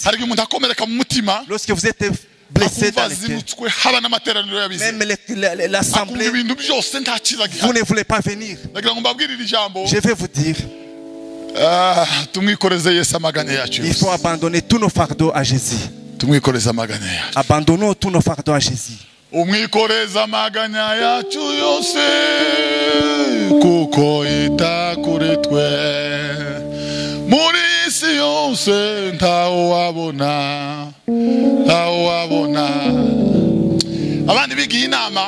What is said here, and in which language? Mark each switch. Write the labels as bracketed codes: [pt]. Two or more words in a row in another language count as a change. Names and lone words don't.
[fr] Lorsque vous êtes blessé dans le cœur, même l'assemblée, vous ne voulez pas venir. Je vais vous dire, il faut abandonner tous nos fardeaux à Jésus. Abandonnons tous nos fardeaux à Jésus. [rw] Umwikoreza amaganya yacu yose kuko ita kuri twe muri isi yose ntawo wabona abandi bigiye inama